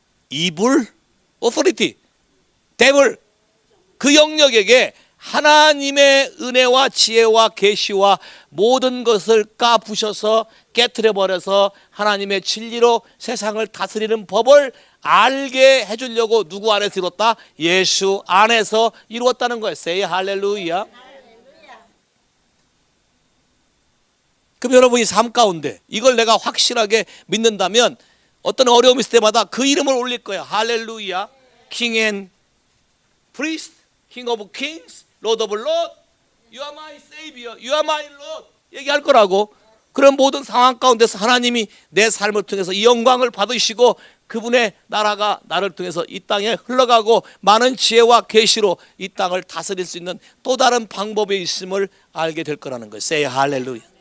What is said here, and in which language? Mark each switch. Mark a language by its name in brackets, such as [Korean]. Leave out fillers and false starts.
[Korean] 이불, 오토리티, 데블, 그 영역에게 하나님의 은혜와 지혜와 계시와 모든 것을 까부셔서 깨트려 버려서 하나님의 진리로 세상을 다스리는 법을 알게 해주려고 누구 안에서 이뤘다? 예수 안에서 이루었다는 거예요. Say 할렐루야. 그럼 여러분이 삶 가운데 이걸 내가 확실하게 믿는다면 어떤 어려움이 있을 때마다 그 이름을 올릴 거야. 할렐루야. [English] King and Priest, King of Kings, Lord of Lords, You are my Savior, You are my Lord 얘기할 거라고. [Korean] 그런 모든 상황 가운데서 하나님이 내 삶을 통해서 이 영광을 받으시고 그분의 나라가 나를 통해서 이 땅에 흘러가고 많은 지혜와 계시로 이 땅을 다스릴 수 있는 또 다른 방법이 있음을 알게 될 거라는 거예요. Say 할렐루야.